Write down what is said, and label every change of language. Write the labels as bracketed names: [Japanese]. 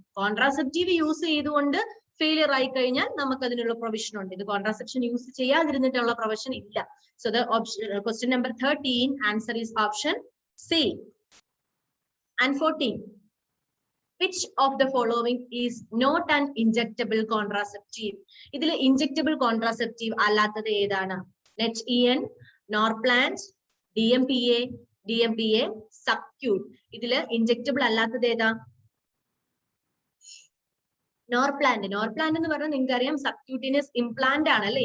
[Malayalam] Contraceptive use ചെയ്തുകൊണ്ട് failure ആയി കഴിഞ്ഞാൽ നമുക്ക് അതിനുള്ള പ്രൊവിഷൻ ഉണ്ട്. ഇത് കോൺട്രാസെപ്ഷൻ യൂസ് ചെയ്യാതിരുന്നിട്ടുള്ള പ്രൊവിഷൻ ഇല്ല. [English] So the option question number 13 answer is option C. And 14, which of the following is not an injectable contraceptive? [Malayalam] ഇതിൽ ഇൻജെക്റ്റബിൾ കോൺട്രാസെപ്റ്റീവ് അല്ലാത്തത് ഏതാണ്? NET-EN, Norplant, DMPA, subcute. ഇതില് ഇൻജെക്റ്റബിൾ അല്ലാത്തത് ഏതാ? നോർപ്ലാന്റ്. നോർപ്ലാന്റ് എന്ന് പറഞ്ഞാൽ നിങ്ങൾക്ക് അറിയാം സബ്ക്യൂട്ടീനിയസ് ഇംപ്ലാന്റ് ആണ് അല്ലെ?